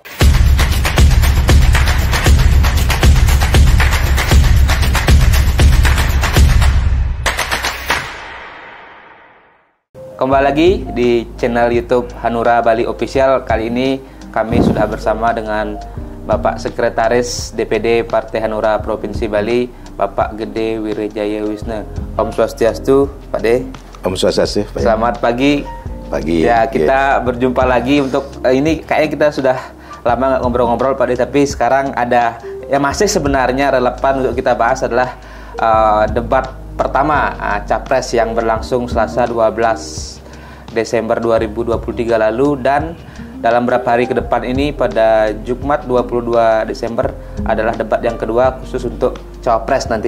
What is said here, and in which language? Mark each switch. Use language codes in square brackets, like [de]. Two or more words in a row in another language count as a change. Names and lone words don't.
[id] Kembali lagi di channel YouTube Hanura Bali Official. Kali ini kami sudah bersama dengan Bapak Sekretaris DPD Partai Hanura Provinsi Bali, Bapak Gede Wirejaya Wisna. [ban] Om Swastiastu, Pak De. Om Swastiastu. [id] Selamat pagi. Ya, kita berjumpa lagi untuk ini kayaknya kita sudah lama nggak ngobrol-ngobrol Pak De, tapi sekarang ada yang masih sebenarnya relevan untuk kita bahas adalah debat pertama capres yang berlangsung Selasa 12 Desember 2023 lalu, dan dalam beberapa hari ke depan ini pada Jumat 22 Desember adalah debat yang kedua khusus untuk cawapres nantinya.